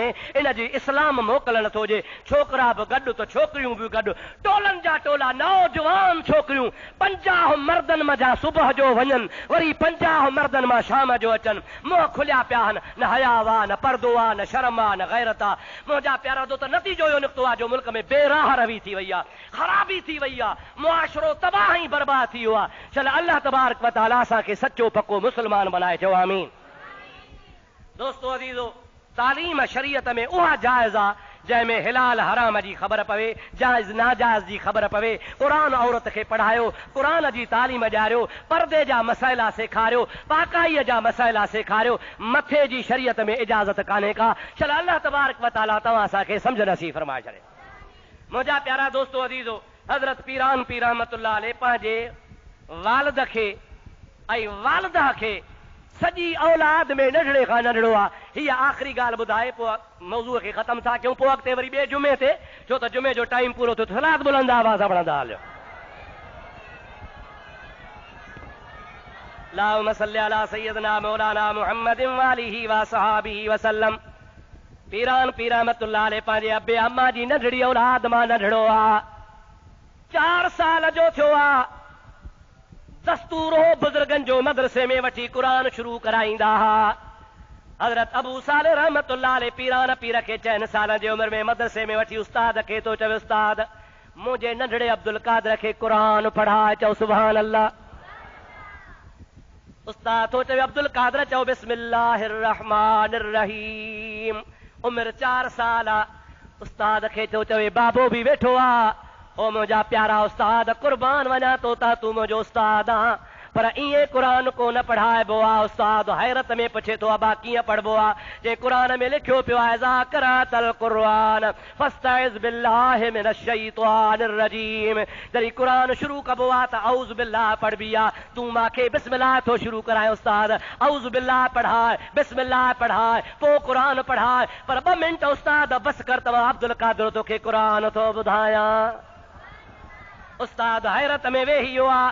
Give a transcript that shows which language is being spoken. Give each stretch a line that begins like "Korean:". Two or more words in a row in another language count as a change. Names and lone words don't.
Sindhi: इन जी इस्लाम मोकल नथो हुजे। छोकिरा बि गॾु त छोकिरियूं बि गॾु, टोलनि जा टोला नौजवान छोकिरियूं 50 मर्दनि मथां सुबुह जो वञनि, वरी 50 मर्दनि मां शाम जो अचनि, मुंहं खुलिया पिया आहिनि, न हया आहे, न पर्दो आहे, न शर्म आहे, न गैरत आहे। मुंहिंजा प्यारा दोस्त, नतीजो इहो निकितो आहे जो मुल्क में बेराह रवी थी वई आहे, ख़राबी थी वई आहे, मुआशरो तबाह ही बर्बाद थी वियो आहे। चल अल्लाह तबारक व तआला असांखे सचो पको मुस्लमान बनाए। चओ आमीन। दोस्तो अज़ीज़ो, तालीम शरीयत में उहा जाइज़ आहे जंहिंमें हिलाल हराम जी ख़बर पवे, जाइज़ नाजाइज़ जी ख़बर पवे। क़ुरान औरत खे पढ़ायो, क़ुरान जी तालीम ॾियारियो, पर्दे जा मसइला सेखारियो, पाकाईअ जा मसइला सेखारियो। मथे जी शरीयत में इजाज़त कान्हे का। चल अल्लाह तबारक व तआला तव्हां असांखे सम्झ नसीब फरमाए छॾे। मुंहिंजा प्यारा दोस्तो अज़ीज़ो, हज़रत पीरान पीर
Arabic: رحمة الله عليه
Sindhi: पंहिंजे वालिद खे ऐं वालिदा खे सॼी औलाद में नंढड़े खां नंढड़ो आहे। हीअ आख़िरी ॻाल्हि ॿुधाए पोइ मौज़ूअ खे ख़तमु था कयूं, पोइ अॻिते वरी ॿिए जुमे ते, छो त जुमे जो टाइम पूरो थियो। सलात बुलंद आवाज़ सां पढ़ंदा हलियो।
Arabic: اللهم صل على سيدنا مولانا محمد وآله وصحبه وسلم.
Sindhi: पीरान पीर
Arabic: رحمة الله عليه
Sindhi: पंहिंजे अबे अम्मा जी नंढड़ी औलाद मां नंढड़ो आहे, 4 साल जो थियो आहे। दस्तूर हो बुजुर्गनि जो मदरसे में वठी क़ुरान शुरू कराईंदा हुआ। हज़रत अबू सालिह
Arabic: رحمة الله عليه
Sindhi: पीरान पीर खे 4 साल जी उमिरि में मदरसे में वठी उस्ताद खे तो चवे, उस्ताद मुंहिंजे नंढड़े अब्दुल कादिर खे क़ुरान पढ़ाए। चओ
Arabic: سبحان الله.
Sindhi: उस्ताद तो चवे अब्दुल कादिर, चओ
Arabic: بسم الله الرحمن الرحيم.
Sindhi: उमिरि 4 साल आहे। उस्ताद खे तो चवे बाबो बि वेठो आहे। ओ मुंहिंजा प्यारा उस्ताद, कुर्बान वञा तो ता तूं मुंहिंजो उस्ताद आं, पर ईअं क़ुरान को न पढ़ाइबो आहे। उस्ताद हैरत में पुछे थो, अबा कीअं पढ़बो आहे? जे क़ुरान में लिखियो पियो आहे,
Arabic: إذا قرأت القرآن فاستعذ بالله من الشيطان الرجيم.
Sindhi: जॾहिं क़ुरान शुरू कबो आहे त
Arabic: أعوذ بالله
Sindhi: पढ़बी आहे। तूं मूंखे बिस्मिल्लाह थो शुरू कराए उस्ताद,
Arabic: أعوذ بالله
Sindhi: पढ़ाए, बिस्मिल्लाह पढ़ाए, पोइ क़ुरान पढ़ाए। पर 2 मिंट उस्ताद बस कर, तव्हां अब्दुल कादिर तोखे क़ुरान थो ॿुधायां। उस्ताद हैरत में वेही वियो आहे।